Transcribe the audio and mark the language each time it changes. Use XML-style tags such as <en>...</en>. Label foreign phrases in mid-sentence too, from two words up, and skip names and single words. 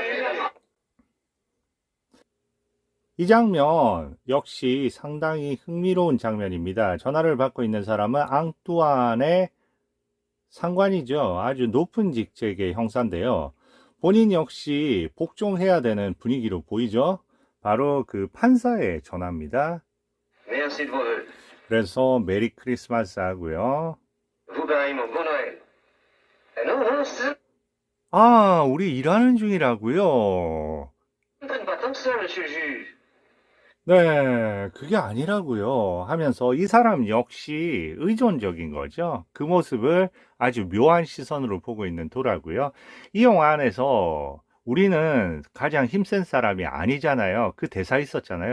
<ko>이 장면 역시 상당히 흥미로운 장면입니다. 전화를 받고 있는 사람은 앙뚜안의 상관이죠. 아주 높은 직책의 형사인데요. 본인 역시 복종해야 되는 분위기로 보이죠. 바로 그 판사의 전화입니다.</ko> <fr>Merci de vos vœux.</fr> <ko>그래서</ko> <en>Merry Christmas</en> <ko>하고요.</ko> <fr>Vous pareillement, bon Noël. Non, non, ce</fr> <ko>아, 우리 일하는 중이라고요.</ko> <fr>ne prenne pas tant que ça, monsieur le juge.</fr> <ko>네, 그게 아니라고요. 하면서 이 사람 역시 의존적인 거죠. 그 모습을 아주 묘한 시선으로 보고 있는 도라고요. 이 영화 안에서 우리는 가장 힘센 사람이 아니잖아요. 그 대사 있었잖아요.</ko>